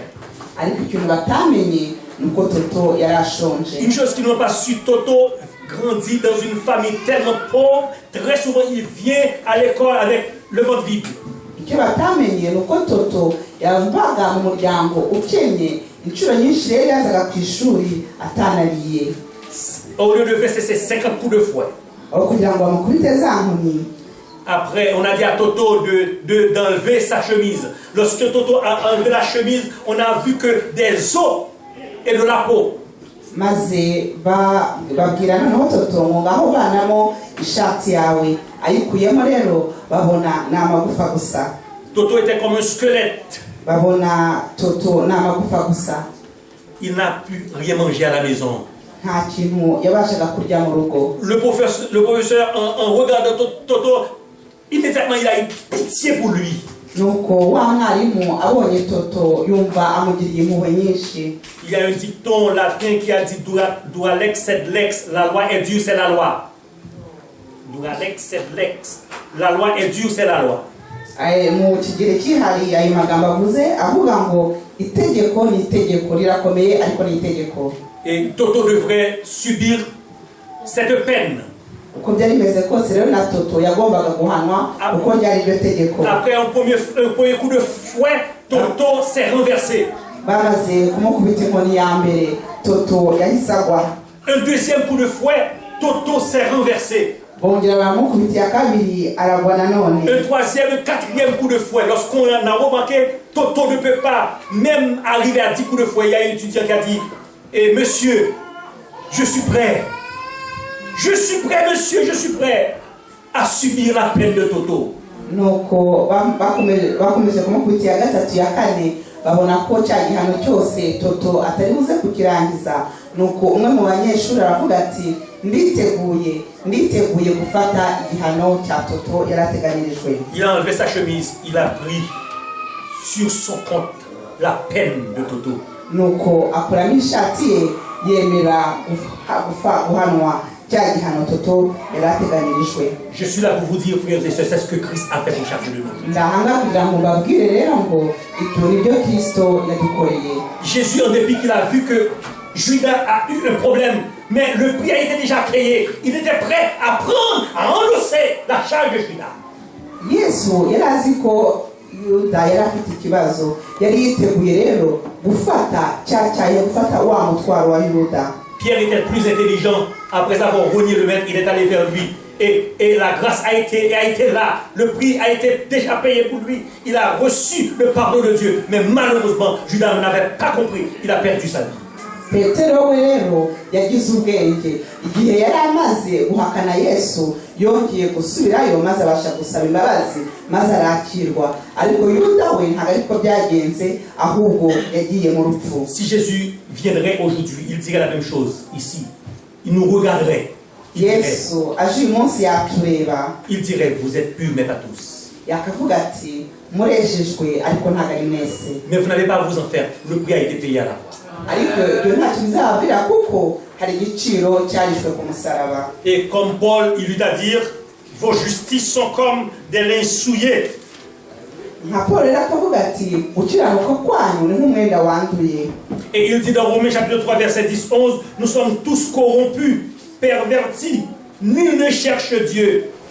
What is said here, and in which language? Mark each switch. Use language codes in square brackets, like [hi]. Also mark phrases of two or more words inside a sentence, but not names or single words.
[rw] Ariko ikintu batamenye nuko Toto yarashonje. [fr] Une chose qu'ils n'ont pas su, Toto grandit dans une famille tellement pauvre, très souvent il vient à l'école avec le ventre vide. [rw] Icyo batamenye nuko Toto yavaga mu muryango ukennye, inshuro nyinshi rero yazaga ku ishuri atanariye. [fr] Au lieu de verser ses 50 coups de fouet. [rw] Kugira ngo bamukubite za nkoni. [fr] Après, on a dit à Toto d'enlever sa chemise. Lorsque Toto a enlevé la chemise, on a vu que des os et de la peau. [rw] Maze babwira noneho Toto ngo ngaho banamo ishati yawe, ayikuyemo rero babona n'amagufa gusa. [fr] Toto était comme un squelette. [rw] Babona Toto n'amagufa gusa. [fr] Il n'a pu rien manger à la maison. [rw] Nta kintu yabashaga kurya mu rugo. [fr] Le professeur en regardant Toto, immédiatement il a eu pitié pour lui. [rw] Nuko wa mwarimu abonye Toto yumva amugiriye impuhwe nyinshi. [fr] Il y a un dicton latin qui a dit [la] dura lex sed lex, [fr] la loi est dure, c'est la loi. [la] Dura lex sed lex, [fr] la loi est dure, c'est la loi. [rw] Mu Kigereki hari ayo magambo avuze avuga ngo itegeko ni itegeko rirakomeye ariko ni itegeko. [fr] Et Toto devrait subir cette peine. [rw] Uko byari bimeze kose rero na Toto yagombaga guhanwa uko ryari iryo tegeko. [fr] Après un premier coup de fouet, Toto s'est renversé. [rw] Bamaze kumukubita inkoni ya mbere, Toto yahise agwa. [fr] Un deuxième coup de fouet, Toto s'est renversé. [rw] Bongera bamukubita ya kabiri aragwa nanone. [fr] Un troisième, quatrième coup de fouet. Lorsqu'on a remarqué, Toto ne peut pas même arriver à 10 coups de fouet. Il y a un étudiant qui a dit monsieur, je suis prêt. Je suis prêt, monsieur, je suis prêt à subir la peine de Toto. [rw] Nuko bakomeje kumukubita ya gatatu ya kane, babona ko cya gihano cyose Toto atari buze kukirangiza. Nuko umwe mu banyeshuri aravuga ati nditeguye gufata igihano cya Toto yarateganirijwe. [fr] Il a enlevé sa chemise, il a pris sur son compte la peine de Toto. [rw] Nuko akuramo ishati ye yemera guhanwa cya gihano Toto yarateganirijwe. [fr] Je suis là pour vous dire, frères et sœurs, c'est ce que Christ a fait pour chacun de nous. [rw] Ndahanga kugira ngo mbabwire rero ngo ibyo nibyo Kristo yadukoreye. [fr] Jésus, en dépit qu'il a vu que Judas a eu un problème, mais le prix a été déjà payé. Il était prêt à prendre, à endosser la charge de Judas. [rw] Yesu yari azi ko Yuda yari afite ikibazo, yari yiteguye rero gufata wa mutwaro wa Yuda. [fr] Pierre était plus intelligent. Après avoir renié le maître, il est allé vers lui. Et la grâce a été là. Le prix a été déjà payé pour lui. Il a reçu le pardon de Dieu. Mais malheureusement, Judas n'avait pas compris. Il a perdu sa vie. [rw] Petero rero yagize ubwenge igihe yari amaze guhakana Yesu yongeye gusubirayo maze abasha gusaba imbabazi maze arakirwa ariko Yuda we ntabwo ariko byagenze ahubwo yagiye mu rupfu. [fr] Si Jésus viendrait aujourd'hui, il dirait la même chose ici. Il nous regarderait. [rw] Yesu aje uyu munsi yatureba. [fr] Il dirait, vous êtes purs mais pas tous. [rw] Yakavuga ati murejejwe ariko ntabwo ari mwese. [fr] Mais vous n'avez pas à vous en faire. Le prix a été payé à la croix. Et comme Paul, il eut à dire, vos justices sont comme des linges souillés. Et il dit dans Romains chapitre 3 verset 10-11, nous sommes tous corrompus, pervertis, nul ne cherche Dieu.